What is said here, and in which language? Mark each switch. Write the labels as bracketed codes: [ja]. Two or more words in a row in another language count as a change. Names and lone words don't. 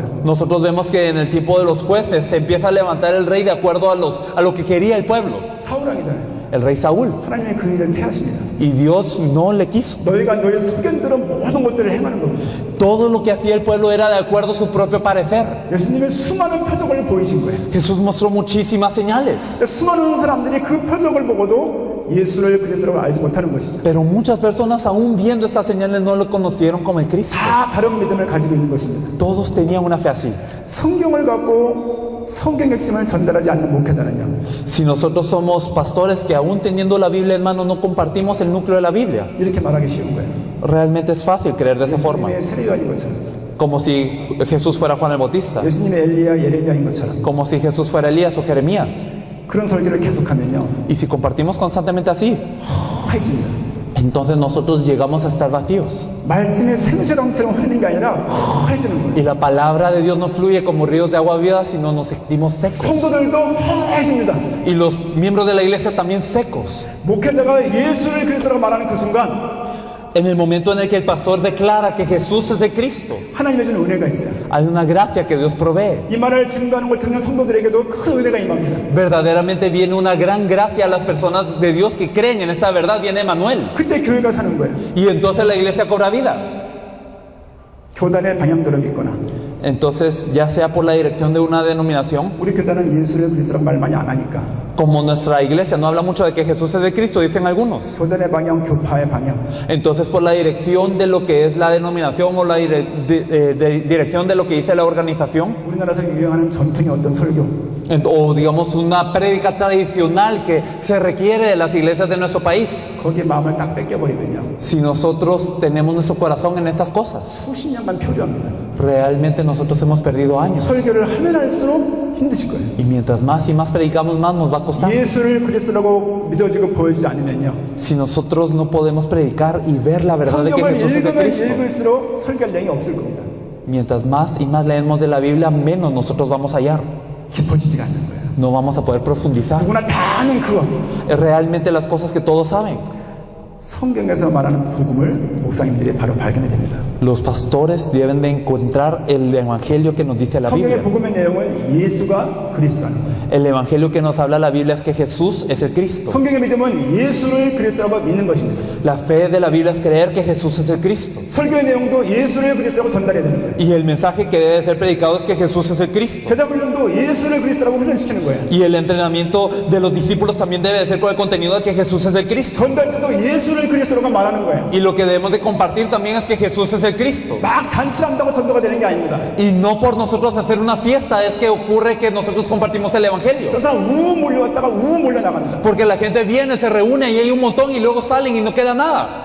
[es] Nosotros vemos que en el tiempo de los jueces se empieza a levantar el rey de acuerdo a lo que quería el pueblo, [ko] 사울 왕이잖아요. [es] el rey Saúl. [ko] 하나님이 그 일을 태하십니다. [es] Y Dios no le quiso. [ko] 너희가 너희 소견대로 모든 것들을 행하는 겁니다. [es] Todo lo que hacía el pueblo era de acuerdo a su propio parecer. [ko] 예수님의 수많은 표적을 보이신 거예요. [es] Jesús mostró muchísimas señales, [ko] 수많은 사람들이 그 표적을 보고도 예수를 그리스도라고 알지 못하는 것이죠. [es] pero muchas personas aún viendo estas señales no lo conocieron como el Cristo. [ko] 다 다른 믿음을 가지고 있는 것입니다. [es] Todos tenían una fe así. [ko] 성경을 갖고 성경 핵심을 전달하지 않는 목회자는요, [es] Si nosotros somos pastores que aún teniendo la Biblia en mano no compartimos el núcleo de la Biblia, [ko] 이렇게 말하기 쉬운 거예요. [es] realmente es fácil creer de esa forma. [ko] 예수님의 세례요한인 것처럼, [es] Como si Jesús fuera Juan el Bautista, [ko] 예수님의 엘리야 예레미야인 것처럼 [es] como si Jesús fuera Elías o Jeremías. [ko] 그런 설교를 계속하면요, [es] Y si compartimos constantemente así, [ko] 허해집니다. [es] entonces nosotros llegamos a estar vacíos. [ko] 말씀의 생수랑처럼 흐르는 게 아니라 허해지는 거예요. [es] Y la palabra de Dios no fluye como ríos de agua viva, sino nos sentimos secos. [ko] 성도들도 허해집니다. [es] Y los miembros de la iglesia también secos. [ko] 목회자가 예수를 그리스도라고 말하는 그 순간 [es] En el momento en el que el pastor declara que Jesús es el Cristo, [ko] 하나님의 주는 은혜가 있어요. [es] hay una gracia que Dios provee. [ko] 이 말을 증거하는 걸 듣는 성도들에게도 큰 은혜가 임합니다. [es] Verdaderamente viene una gran gracia a las personas de Dios que creen en esa verdad. Viene Emmanuel. [ko] 그때 교회가 사는 거예요. [es] Y entonces la iglesia cobra vida. [ko] 교단의 방향대로 믿거나, [es] Entonces, ya sea por la dirección de una denominación, [ko] 우리 교단은 예수를 그리스도라고 말 많이 안 하니까 [es] como nuestra iglesia no habla mucho de que Jesús es de Cristo, dicen algunos. [ko] 교단의 방향, 교파의 방향, [es] Entonces, por la dirección de lo que es la denominación o la dirección de lo que dice la organización, [ko] 우리나라에서 유행하는 전통의 어떤 설교, [es] o digamos una prédica tradicional que se requiere de las iglesias de nuestro país, [ko] 거기에 마음을 딱 뺏겨버리면요, [es] si nosotros tenemos nuestro corazón en estas cosas, [ko] 수십 년간 표류합니다. [es] realmente nosotros hemos perdido años. [ko] 설교를 하면 할수록 힘드실 거예요. [es] Y mientras más y más predicamos, más nos va a costar. [ko] 예수를 그리스도라고 믿어지고 보여주지 않으면요, [es] Si nosotros no podemos predicar y ver la verdad de que [ko] 성경을 [es] Jesús es de [ko] 읽으면 [es] Cristo, [ko] 읽을수록 설교할 내용이 없을 겁니다. [es] mientras más y más leemos de la Biblia, menos nosotros vamos a hallar. [ko] 깊어지지가 않는 거예요. [es] No vamos a poder profundizar. [ko] 누구나 다 아는 그거. [es] Realmente las cosas que todos saben. [ko] 성경에서 말하는 복음을 목사님들이 바로 발견해야 됩니다. [es] Los pastores deben de encontrar el evangelio que nos dice la [ko] 성경의 [es] Biblia. [ko] 복음의 내용은 예수가 그리스도라는 거예요. [es] El evangelio que nos habla la Biblia es que Jesús es el Cristo. [ko] 성경의 믿음은 예수를 그리스도라고 믿는 것입니다. [es] La fe de la Biblia es creer que Jesús es el Cristo. [ko] 설교의 내용도 예수를 그리스도라고 전달해야 되는 거예요. [es] Y el mensaje que debe ser predicado es que Jesús es el Cristo. [ko] 제자 훈련도 예수를 그리스도라고 훈련시키는 거예요. [es] Y el entrenamiento de los discípulos también debe de ser con el contenido de que Jesús es el Cristo. [ko] 전달도 예수를 그리스도라고 말하는 거예요. [es] Y lo que debemos de compartir también es que Jesús es el Cristo. [ko] 막 잔치를 한다고 전도가 되는 게 아닙니다. [es] Y no por nosotros hacer una fiesta es que ocurre que nosotros compartimos el evangelio. [ko] 그 사람 우 몰려왔다가 우 몰려나갑니다. [es] Porque la gente viene, se reúne y hay un montón y luego salen y no queda nada.